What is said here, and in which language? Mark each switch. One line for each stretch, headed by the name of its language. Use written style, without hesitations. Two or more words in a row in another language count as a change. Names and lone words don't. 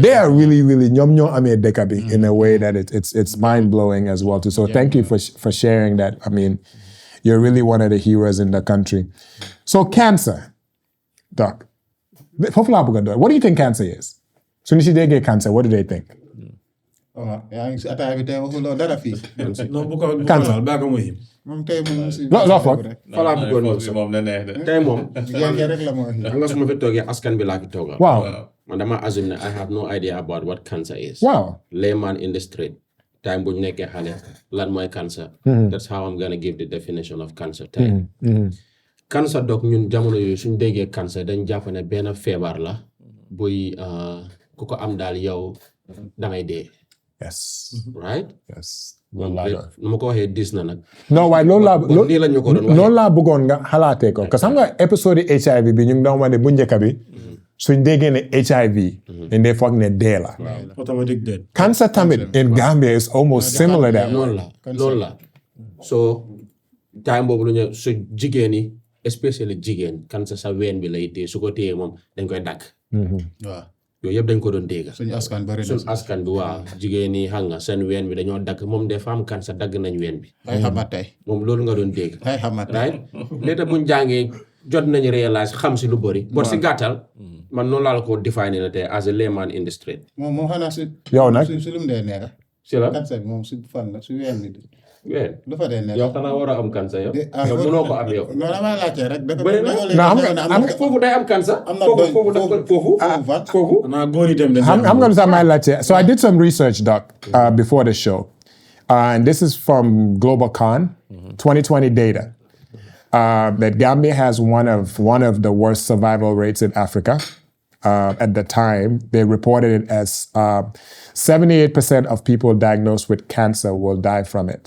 English: They are really, really in a way that it's mind-blowing as well too. So thank you for sharing that. I mean, you're really one of the heroes in the country. So cancer, Doc. What do you think cancer is? So when they get cancer, what do they think? Cancer.
Wolof: Loo foog. Falaa bëggoon moom sax tey moom nga suma fi toogee askan bi laa fi toogal.
English: Wow.
Wolof: Man dama
English: assume I have no idea about what cancer is. Wow. Layman in the street.
Wolof: Time bu ñu nekkee xale lan mooy cancer.
English: That's how I'm gonna give the definition of cancer tey.
Wolof: Cancer doc ñun jamono yooyu suñ déggee cancer dañ jàpp ne benn feebar la buy ku ko am daal yow dangay dee.
English: Yes. Right? Yes.
Wolof: nu ma ko waxee dis na nag. non waaye loolu laa nii la ñu ko doon waxee. loolu laa bëggoon nga xalaatee ko parce que xam nga épisode HIV bi ñu ngi doon wax ne bu njëkk bi suñ déggee ne HIV dañ dee foog ne dee la.
English: automatic death. Cancer tamit in Gambia is almost similar that way.
Wolof: noonu la so time boobu lu ñu su jigéen yi especially jigéen cancer sa ween bi lay téye su ko téyee moom dañ koy dagg. waaw yooyu yëpp dañ ko doon dégg. suñu askan bari na suñu askan bi waaw jigéen ñi xam nga seen ween bi dañoo dagg moom des fois am cancer dagg nañ ween bi. ay xamat tey moom loolu nga doon dégg. ay xamat right léegi buñ jàngee jot nañu réaliser xam si lu bëri. bon si gàttal man noonu laa la ko définir na tey
English: as a layman in the street.
Wolof: moom xanaa si yow nag si lu mu dee nekk si la cancer bi moom si fan la si ween bi ween lu fa dee nekk yow xanaa war a am cancer yow. yow mënoo ko am yow. non damay laajte rek bëri na am foofu day am cancer. am na foofu. xanaa góor yi dem dañ
English: I'm going to my latte. So I did some research, Doc, before the show. And this is from GlobalCon, 2020 data. That Gambia has one of the worst survival rates in Africa. At the time, they reported it as 78% of people diagnosed with cancer will die from it.